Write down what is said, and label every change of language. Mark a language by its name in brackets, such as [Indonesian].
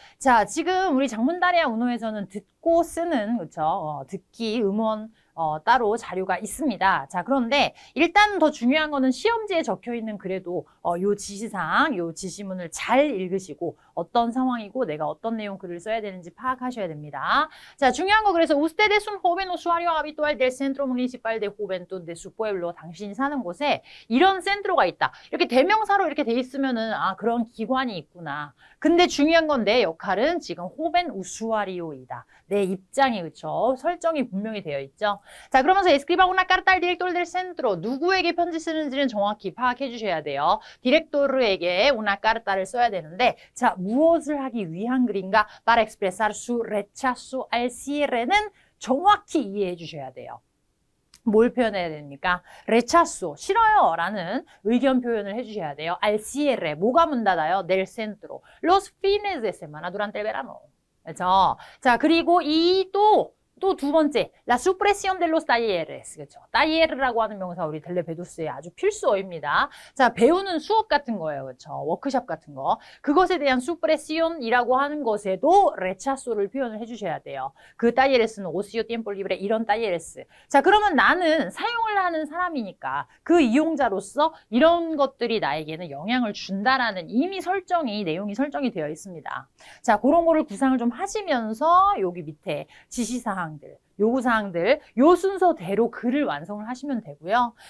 [Korean] 자, 지금 우리 장문 따레아 우노에서는 듣고 쓰는 그렇죠? 듣기 음원 따로 자료가 있습니다. 자, 그런데 일단 더 중요한 거는 시험지에 적혀 있는 그래도 요 지시사항, 요 지시문을 잘 읽으시고 어떤 상황이고 내가 어떤 내용 글을 써야 되는지 파악하셔야 됩니다. 자, 중요한 거 그래서 [Spanish] usted es un joven usuario habitual del centro municipal de juventud de su pueblo. [Korean] 당신이 사는 곳에 이런 센트로가 있다. 이렇게 대명사로 이렇게 돼 있으면은 아, 그런 기관이 있구나. 근데 중요한 건 내 역할은 지금 호벤 우수아리오이다. 내 입장이 그쵸? 설정이 분명히 되어 있죠. 자, 그러면서 [Spanish] escriba una carta al director del centro. [Korean] 누구에게 편지 쓰는지는 정확히 파악해 주셔야 돼요. 디렉토르에게 una carta를 써야 되는데 자, 무엇을 하기 위한 글인가? [Spanish] para expresar su rechazo al cierre는 [Korean] 정확히 이해해 주셔야 돼요. 뭘 표현해야 됩니까? rechazo, 싫어요 라는 의견 표현을 해주셔야 돼요. [Spanish] al cierre, [Korean] 뭐가 문 닫아요? [Spanish] del centro. los fines de semana durante el verano. [Korean] 그렇죠? 자, 그리고 또 두 번째, [Spanish] la supresión de los talleres. [Korean] 그렇죠? taller라고 하는 명사 우리 델레베도스의 아주 필수어입니다. 자, 배우는 수업 같은 거예요. 그렇죠? 워크숍 같은 거. 그것에 대한 supresión이라고 하는 것에도 rechazo를 표현을 해주셔야 돼요. 그 talleres는 ocio, tiempo libre 이런 talleres. 자, 그러면 나는 사용을 하는 사람이니까 그 이용자로서 이런 것들이 나에게는 영향을 준다라는 이미 내용이 설정이 되어 있습니다. 자, 그런 거를 구상을 좀 하시면서 여기 밑에 지시사항 요구사항들, 요 순서대로 글을 완성을 하시면 되고요.